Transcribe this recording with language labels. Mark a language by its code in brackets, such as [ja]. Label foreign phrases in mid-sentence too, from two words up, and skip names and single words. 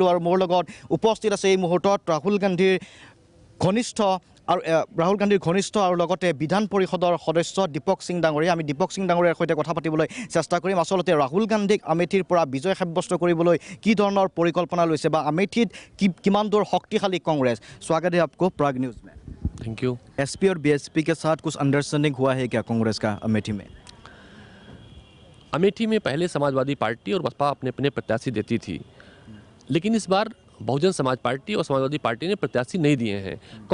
[as] আৰু মোৰ লগত উপস্থিত আছে এই মুহূৰ্তত ৰাহুল গান্ধীৰ ঘনিষ্ঠ আৰু লগতে বিধান পৰিষদৰ সদস্য দীপক সিং ডাঙৰীয়া। আমি দীপক সিং ডাঙৰীয়াৰ সৈতে কথা পাতিবলৈ চেষ্টা কৰিম। আচলতে ৰাহুল গান্ধীক আমেঠিৰ পৰা বিজয় সাব্যস্ত কৰিবলৈ কি ধৰণৰ পৰিকল্পনা লৈছে বা আমেঠিত কিমান দূৰ শক্তিশালী কংগ্ৰেছ। [hi] स्वागत है आपको प्राग न्यूज़ में। [en] thank you. [hi] एसपी और बीएसपी के साथ कुछ अंडरस्टैंडिंग हुआ है क्या कांग्रेस का अमेठी में? अमेठी में पहले समाजवादी पार्टी और बसपा अपने अपने प्रत्याशी देती थी, लेकिन इस बार बहुजन समाज पार्टी और समाजवादी पार्टी ने प्रत्याशी नहीं दिए हैं।